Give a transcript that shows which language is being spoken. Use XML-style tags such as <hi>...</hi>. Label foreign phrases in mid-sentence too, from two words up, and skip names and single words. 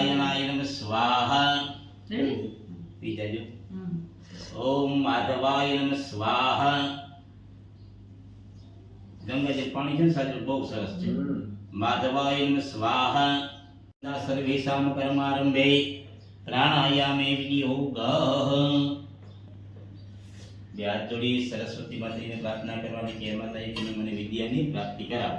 <sa>नारायण नमः स्वाहा। पीजाजो। ओम माधवाय नमः स्वाहा।</sa> <gu>ગંગાજળ પાણી છે સાજુ બહુ સરસ છે.</gu> <sa>માધવાય નમઃ સ્વાહા. સર્વેષામ કર્મારંભે પ્રાણાયામે વિનિયોગઃ.</sa> <gu>હાથ જોડી સરસ્વતી માતાજીને પ્રાર્થના કરવાની કે માતાજી તમે મને વિદ્યાની પ્રાપ્તિ કરાવો.</gu>